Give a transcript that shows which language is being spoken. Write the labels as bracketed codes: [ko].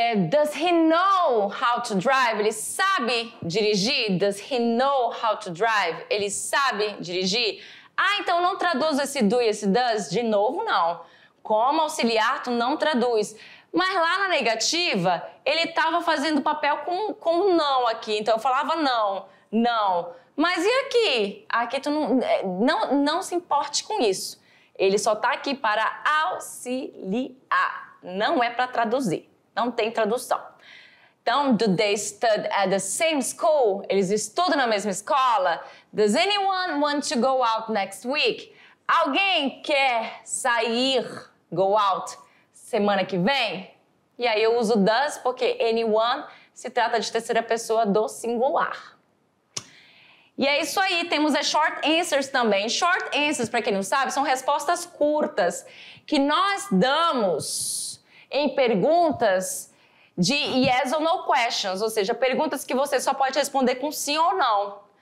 [en] Does he know how to drive? [pt] Ele sabe dirigir? [en] Does he know how to drive? [pt] Ele sabe dirigir? Ah, então não traduz esse do e esse does? De novo, não. Como auxiliar, tu não traduz. Mas lá na negativa, ele estava fazendo papel com não aqui. Então eu falava não. Mas e aqui? Aqui tu não se importe com isso. Ele só está aqui para auxiliar. Não é para traduzir. Não tem tradução. [en] Então, do they study at the same school? [pt] Eles estudam na mesma escola? [en] Does anyone want to go out next week? [pt] Alguém quer sair, [en] go out, [pt] semana que vem? E aí eu uso does porque anyone se trata de terceira pessoa do singular. E é isso aí, temos as short answers também. Short answers, para quem não sabe, são respostas curtas que nós damos em perguntas de [en] yes or no questions, [pt] ou seja, perguntas que você só pode responder com sim ou não.